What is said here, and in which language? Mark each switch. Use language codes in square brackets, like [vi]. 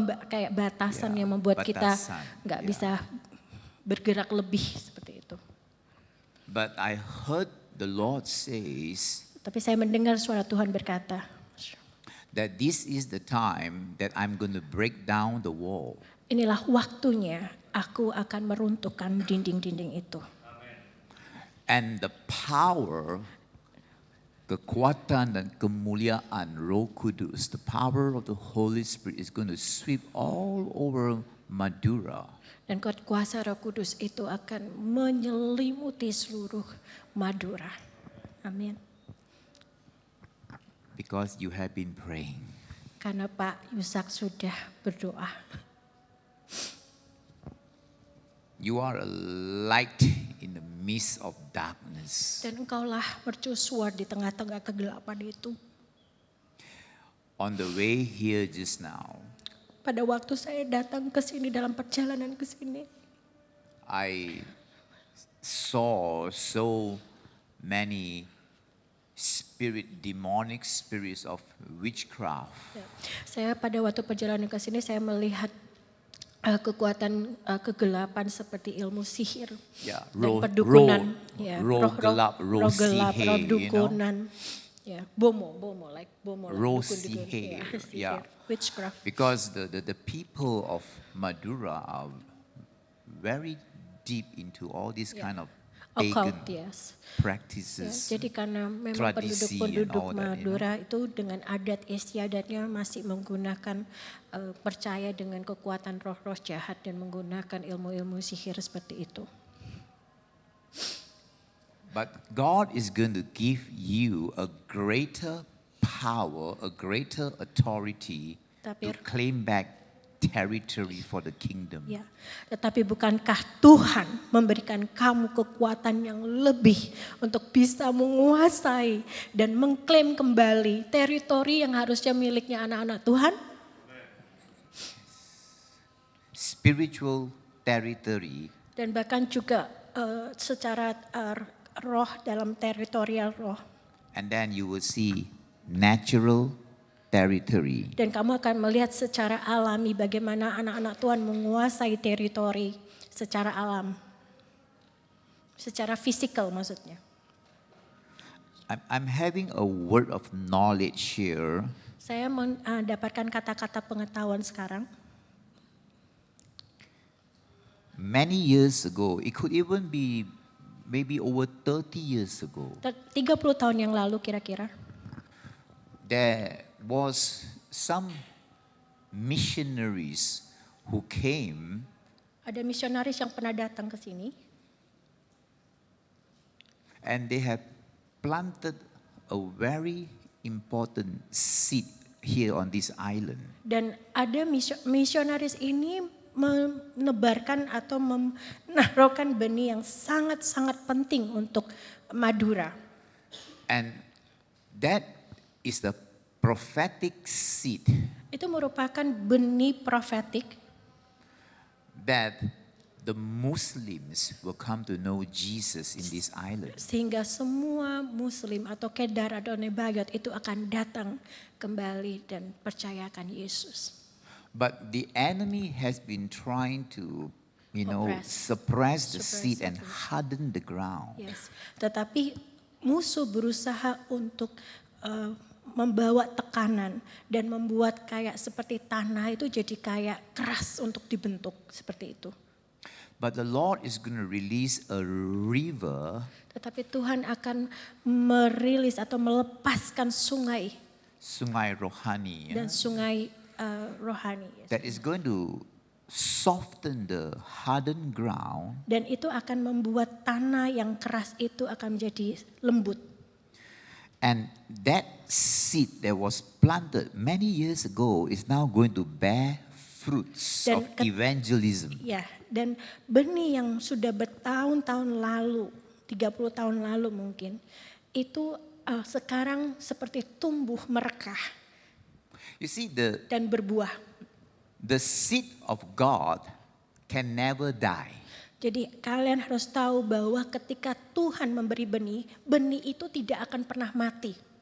[id] Kayak batasan yang membuat kita nggak bisa bergerak lebih seperti itu. [en] But I heard the Lord says [id] Tapi saya mendengar suara Tuhan berkata, [en] that this is the time that I'm going to break down the wall. [id] inilah waktunya aku akan meruntuhkan dinding-dinding itu. [en] And the power, [id] kekuatan dan kemuliaan Roh Kudus, [en] the power of the Holy Spirit is going to sweep all over Madura. [id] Dan kuasa Roh Kudus itu akan menyelimuti seluruh Madura. Amin. [en] Because you have been praying. [id] Karena Pak Yusak sudah berdoa. [en] You are a light in the midst of darkness. [id] Dan engkaulah mercusuar di tengah-tengah kegelapan itu. [en] On the way here just now, [id] Pada waktu saya datang ke sini dalam perjalanan ke sini, [en] I saw so many demonic spirits of witchcraft. [id] saya pada waktu perjalanan ke sini saya melihat kekuatan kegelapan seperti ilmu sihir Yeah, dan perdukunan, roh gelap, roh gelap, sihir, roh [en] you know. [id] dukunan, bomo, like Roh dukun-dukun, sihir, sihir, witchcraft. [en] Because the people of Madura are very deep into all these kind of pagan Occult, yes. practices. [id] Jadi karena memang tradisi penduduk-penduduk [en] and all that, [id] Madura itu dengan adat istiadatnya masih menggunakan percaya dengan kekuatan roh-roh jahat dan menggunakan ilmu-ilmu sihir seperti itu. [en] But God is going to give you a greater power, a greater authority to claim back territory for the kingdom. [id] Ya, tetapi bukankah Tuhan memberikan kamu kekuatan yang lebih untuk bisa menguasai dan mengklaim kembali teritori yang harusnya miliknya anak-anak Tuhan? [en] Spiritual territory. [id] Dan bahkan juga secara roh dalam teritorial roh. [en] And then you will see natural territory. [id] Dan kamu akan melihat secara alami bagaimana anak-anak Tuhan menguasai teritori secara alam. Secara fisikal maksudnya. [en] I'm having a word of knowledge here. [id] Saya mendapatkan kata-kata pengetahuan sekarang. [en] Many years ago, it could even be maybe over 30 years ago. [id] 30 tahun yang lalu kira-kira. [en] There was some missionaries who came [id] Ada misionaris yang pernah datang ke sini [en] and they have planted a very important seed here on this island. [id] dan ada misionaris ini menebarkan atau menaruhkan benih yang sangat-sangat penting untuk Madura. [en] And that is the prophetic seed [id] Itu merupakan benih profetik [en] that the Muslims will come to know Jesus in this island. [id] sehingga semua muslim atau Kedar atau Nebayot itu akan datang kembali dan percayakan Yesus. [en] But the enemy has been trying to, suppress the seed and harden the ground. [id] Yes. Tetapi musuh berusaha untuk membawa tekanan dan membuat kayak seperti tanah itu jadi kayak keras untuk dibentuk seperti itu. [en] But the Lord is going to release a river, [id] Tetapi Tuhan akan merilis atau melepaskan sungai Sungai Rohani, dan sungai rohani. Yes. [en] that is going to soften the hardened ground [id] Dan itu akan membuat tanah yang keras itu akan menjadi lembut. [en] and that seed that was planted many years ago is now going to bear fruits [id] Dan [en] of evangelism. [id] Ya, dan benih yang sudah bertahun-tahun lalu, 30 tahun lalu mungkin, itu sekarang seperti tumbuh merekah [en] You see, [id] dan berbuah. [en] the seed of God can never die. [id] Jadi kalian harus tahu bahwa ketika Tuhan memberi benih, benih itu tidak akan pernah mati.